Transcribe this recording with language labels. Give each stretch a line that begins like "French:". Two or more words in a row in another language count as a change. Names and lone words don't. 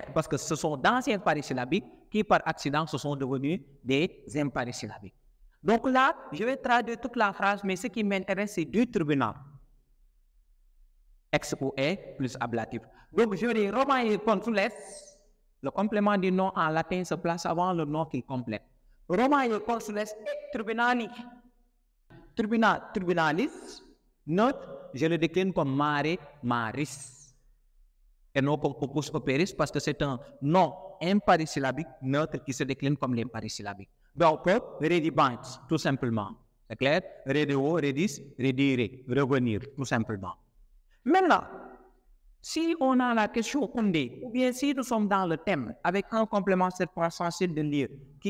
French: Parce que ce sont d'anciens parisyllabiques qui, par accident, se sont devenus des imparisyllabiques. Donc là, je vais traduire toute la phrase, mais ce qui m'intéresse, c'est du tribunal. Ex ou est plus ablatif. Donc, je dis
Latin: Romae consules,
French: le complément du nom en latin se place avant le nom qu'il complète.
Latin: Romae consules et tribunali. Tribunal, tribunalis,
French: neutre, je le décline comme
Latin: mare, maris.
French: Et non comme
Latin: opus operis
French: parce que c'est un nom imparisyllabique neutre qui se décline comme l'imparisyllabique. Donc, redibant, tout simplement. C'est clair?
Latin: Redeo, redis, redire,
French: revenir, tout simplement. Maintenant, si on a la question undé, ou bien si nous sommes dans le thème avec un complément circonstanciel de lieu qui